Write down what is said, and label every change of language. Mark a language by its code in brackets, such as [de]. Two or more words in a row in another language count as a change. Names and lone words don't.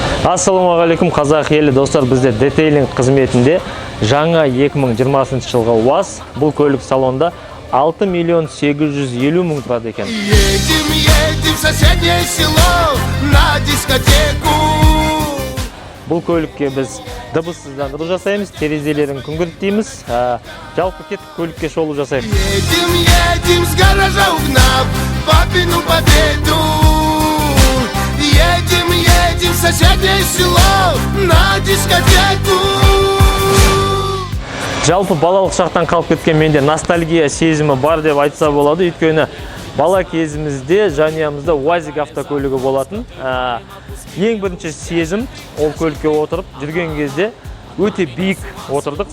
[kk] Ассалаумағалейкум қазақ елі достар, бізде детейлинг қызметінде жаңа 2020 жылғы УАЗ бұл көлік салонда 6 миллион 850 мың тұрады екен. [ru] Едем в соседнее село на дискотеку. [kk] Бұл көлікке біз дыбыссыздандыру жасаймыз, терезелерін күңгірттейміз. Жалпы кеттік көлікке шолу жасаймыз. [ru] Едем с гаража угнав папину победу. Едем в соседнее село на дискотеку. [kk] Жалпы балалық шақтан қалып кеткен менде ностальгия сезімі бар деп айтса болады. Өйткені бала кезімізде жанұямызда УАЗик автокөлігі болатын. Ең бірінші сезім ол көлікке отырып жүрген кезде өте биік отырдық.